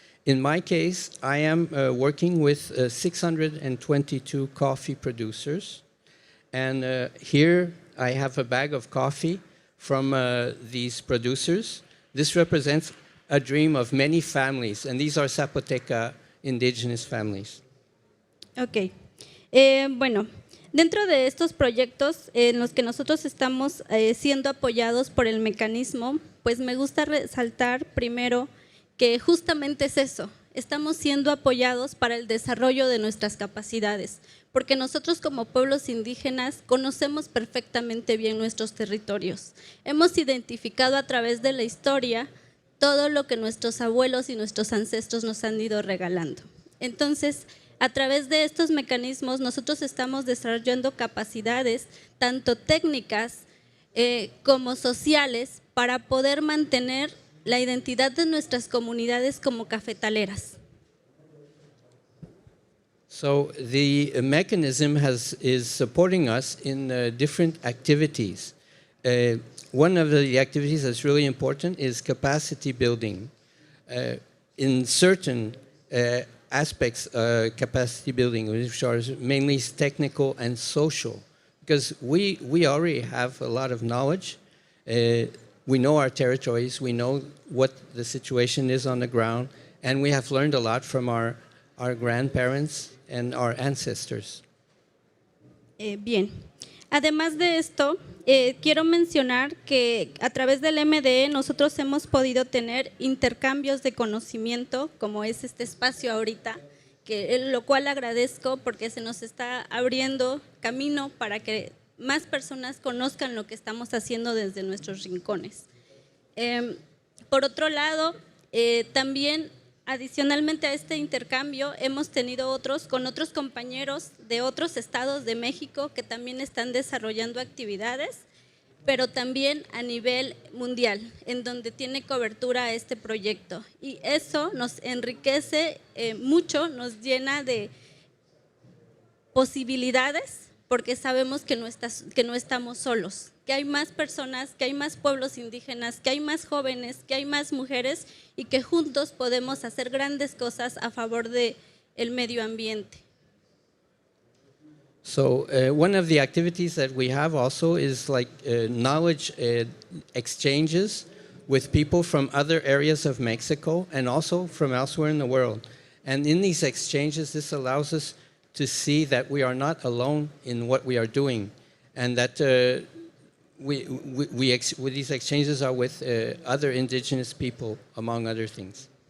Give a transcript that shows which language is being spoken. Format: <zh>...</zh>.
<en>In my case, I am working with 622 coffee producers. And here I have a bag of coffee from these producers. This represents a dream of many families, and these are Zapoteca indigenous families. Ok.</en> <es>Bueno, dentro de estos proyectos en los que nosotros estamos siendo apoyados por el mecanismo, pues me gusta resaltar primero que justamente es eso, estamos siendo apoyados para el desarrollo de nuestras capacidades, porque nosotros como pueblos indígenas conocemos perfectamente bien nuestros territorios. Hemos identificado a través de la historia todo lo que nuestros abuelos y nuestros ancestros nos han ido regalando. Entonces, a través de estos mecanismos, nosotros estamos desarrollando capacidades, tanto técnicas como sociales, para poder mantener la identidad de nuestras comunidades como cafetaleras.</es> <en>So the mechanism is supporting us in different activities. One of the activities that's really important is capacity building. In certain aspects, capacity building, which are mainly technical and social, because we already have a lot of knowledge. We know our territories, we know what the situation is on the ground, and we have learned a lot from our grandparents and our ancestors.</en> <es>Bien. Además de esto, quiero mencionar que a través del MDE nosotros hemos podido tener intercambios de conocimiento, como es este espacio ahorita, lo cual agradezco porque se nos está abriendo camino para que más personas conozcan lo que estamos haciendo desde nuestros rincones. Por otro lado, también adicionalmente a este intercambio hemos tenido otros con otros compañeros de otros estados de México que también están desarrollando actividades, pero también a nivel mundial, en donde tiene cobertura este proyecto. Y eso nos enriquece mucho, nos llena de posibilidades, porque sabemos que no estamos solos, que hay más personas, que hay más pueblos indígenas, que hay más jóvenes, que hay más mujeres y que juntos podemos hacer grandes cosas a favor del medio ambiente.</es> <en>So one of the activities that we have also is like knowledge exchanges with people from other areas of Mexico and also from elsewhere in the world. And in these exchanges, this allows us to see that we are not alone in what we are doing, and that these exchanges are with other indigenous people, among other things.</en>